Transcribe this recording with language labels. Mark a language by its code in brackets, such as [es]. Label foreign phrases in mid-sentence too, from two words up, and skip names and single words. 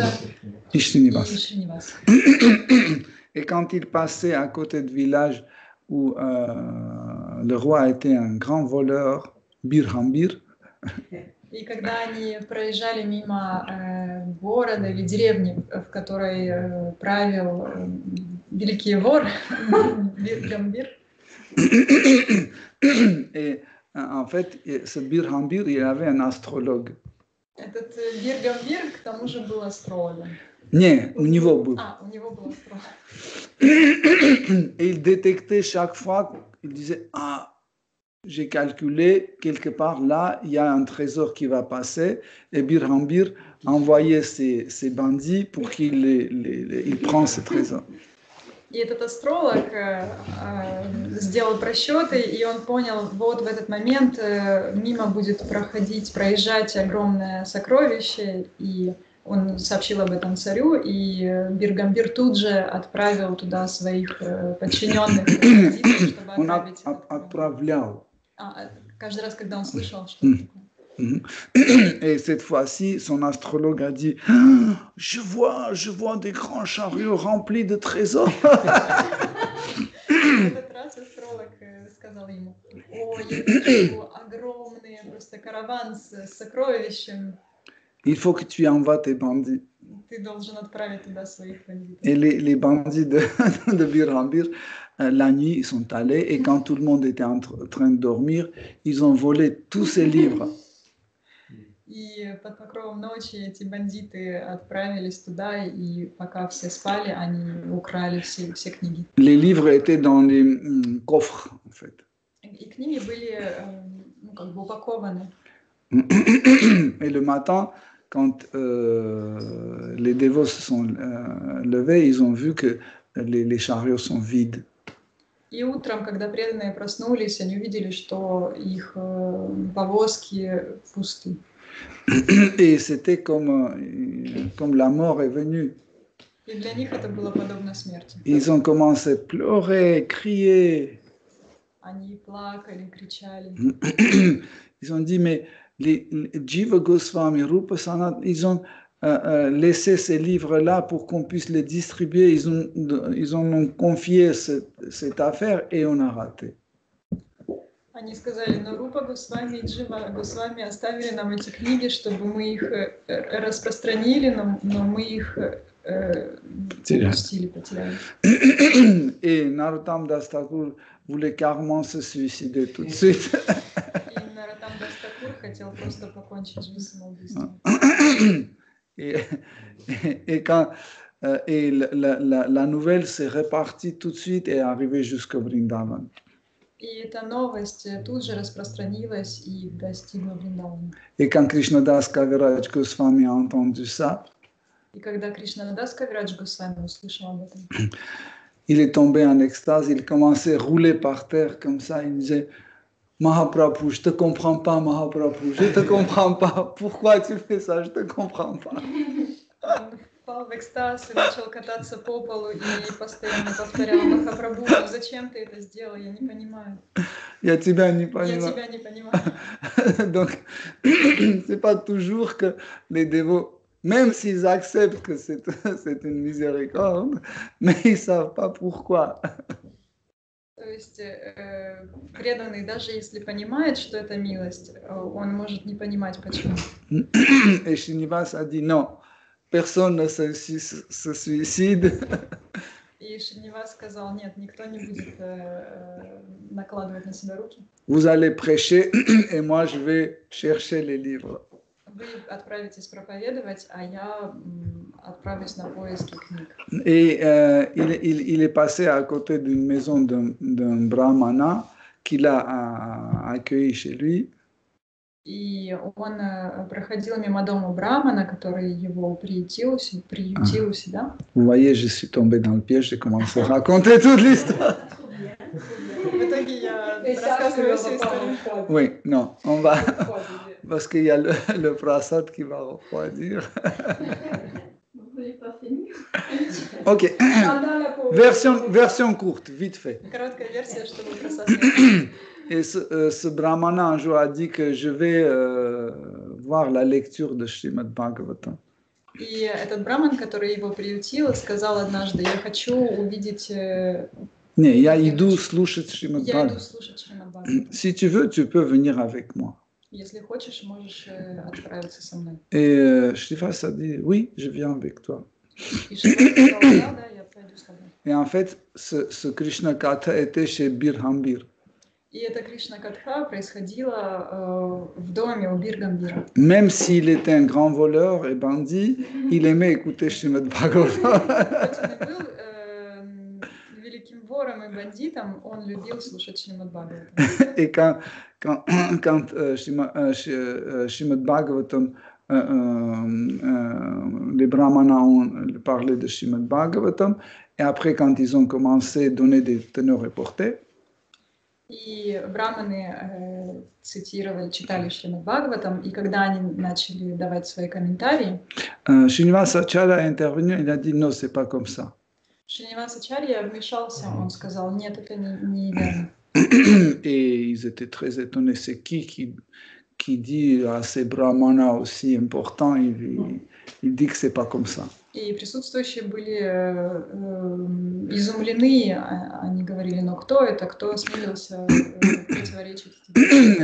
[fr] et Srinivas. [ru] и Шринивас. [fr] Et quand ils passaient à côté de village où le roi était un grand voleur, Birhambir, [ru] И когда они проезжали мимо города или деревни, в которой правил великий вор Биргамбир, [fr] et en fait, ce Birhambir, il avait un astrologue. [ru] этот Биргамбир к тому же был астрологом. Не, у него был. У него был астролог. [fr] Et il détectait chaque fois, il disait, j'ai calculé, quelque part là, il y a un trésor qui va passer, et Birhambir envoyait ses bandits pour qu'il prenne ce trésor. [ru] И этот астролог сделал просчеты, и он понял, вот в этот момент мимо будет проезжать огромное сокровище, и он сообщил об этом царю, и Биргамбир тут же отправил туда своих подчиненных, чтобы отправить отправлял. Каждый раз, когда он слышал, что это такое. [fr] Et cette fois-ci, son astrologue a dit je vois des grands chariots remplis de trésors. [ru] Этот раз астролог сказал ему: «О, я вижу огромный просто караван с сокровищем. [fr] Il faut que tu envoies tes bandits. [ru] Ты должен отправить туда своих бандитов». [fr] Et les bandits de Birhambir, la nuit, ils sont allés, et quand tout le monde était en train de dormir, ils ont volé tous ces livres. [ru] И под покровом ночи эти бандиты отправились туда, и пока все спали, они украли все книги. [fr] Les livres étaient dans les coffres, en fait. [ru] И книги были как бы упакованы. [fr] Et le matin, quand les dévots se sont levés, ils ont vu que les chariots sont vides. [ru] И утром, когда преданные проснулись, они увидели, что их повозки пусты. [fr] Et c'était comme la mort est venue. [ru] И для них это было подобно смерти. [fr] Ils ont commencé à pleurer, crier. [ru] Они плакали, кричали. [fr] Ils ont dit, mais les Jiva Goswami, Rupa Sanat, ils ont laissé ces livres-là pour qu'on puisse les distribuer. Ils ont confié cette affaire et on a raté. [ru] Они сказали, но Рупа Госвами и Джива Госвами оставили нам эти книги, чтобы мы их распространили, но мы их упустили, потеряли. [fr] Et Narottam Das Thakur voulait carrément se suicider tout de suite. [ru] И Нароттам Дас Такур хотел просто покончить жизнь самоубийством. [fr] Et quand la nouvelle s'est répartie tout de suite et est arrivée jusqu'au Vrindavan. [ru] И эта новость тут же распространилась и достигла Вриндавана. [fr] Et quand Krishnadas Kaviraj Goswami a entendu ça, [ru] И когда Кришнадас Кавирадж Госвами услышал об этом, [fr] il est tombé en extase, il commençait à rouler par terre comme ça, il disait Mahaprabhu, je te comprends pas, Mahaprabhu, je te comprends pas, pourquoi tu fais ça, je te comprends pas. [ru] он впал в экстаз и начал кататься по полу и постоянно повторял: Махапрабху, зачем ты это сделал, я не понимаю. Я тебя не Я понимаю. тебя не понимаю. [fr] Donc, c'est pas toujours que les dévots, même s'ils acceptent que c'est une miséricorde, mais ils savent pas pourquoi. [ru] То есть преданный, даже если понимает, что это милость, он может не понимать, почему. [fr] Et Srinivas a dit non, personne ne se suicide. [ru] И Шринивас сказал: нет, никто не будет накладывать на себя руки. [fr] Vous allez prêcher et moi je vais chercher les livres. [ru] Вы отправитесь проповедовать, а я отправлюсь на поиски книг. [fr] Et il est passé à côté d'une maison d'un brahmana qu'il a accueilli chez lui. [ru] И он проходил мимо дома Брамана, который его приютил у себя. [fr] Vous voyez, je suis tombé dans le piège, j'ai commencé à raconter toute l'histoire. [ru] В итоге я рассказываю всю историю. [fr] Oui, non, on va... Parce qu'il y a le prasad qui va refroidir. Vous voulez pas finir? Ok, version courte, vite fait. [ru] Короткая версия, чтобы просадить. [fr] Et ce brahmana un jour a dit que je vais voir la lecture de Srimad Bhagavatam. [ru] И этот браман, который его приютил, сказал однажды: я хочу увидеть... Не, я иду слушать Srimad Я иду Bhagavatam. слушать Шримад Бхагаватам. [fr] Si tu veux, tu peux venir avec moi. [ru] Если хочешь, можешь отправиться со мной. [fr] Et Shrivas a dit, oui, je viens avec toi. [ru] И Шривас сказал: да, я пойду с тобой. [fr] Et en fait, ce Krishna Katha était chez Birhambir. [ru] И эта Кришна Катха происходила в доме у Биргамбира. [fr] Même s'il était un grand voleur et bandit, il aimait écouter Srimad Bhagavatam. [ru] Хоть он и был великим вором и бандитом, он любил слушать Шримад Бхагаватам. [fr] Et quand Srimad Bhagavatam, les brahmanas ont parlé de Srimad Bhagavatam, et après quand ils ont commencé à donner des teneurs reportés, [ru] И браманы читали Шримад Бхагаватам, и когда они начали давать свои комментарии, [fr] Srinivasa Acharya est intervenu, il a dit non, c'est pas comme ça. [ru] Шринивас Ачарья вмешался, он сказал: нет, это не верно. [fr] Et ils étaient très étonnés, c'est qui dit à ces brahmanas aussi importants, il dit que c'est pas comme ça. [ru] И присутствующие были изумлены, они говорили: но кто это, кто осмелился противоречить тебе?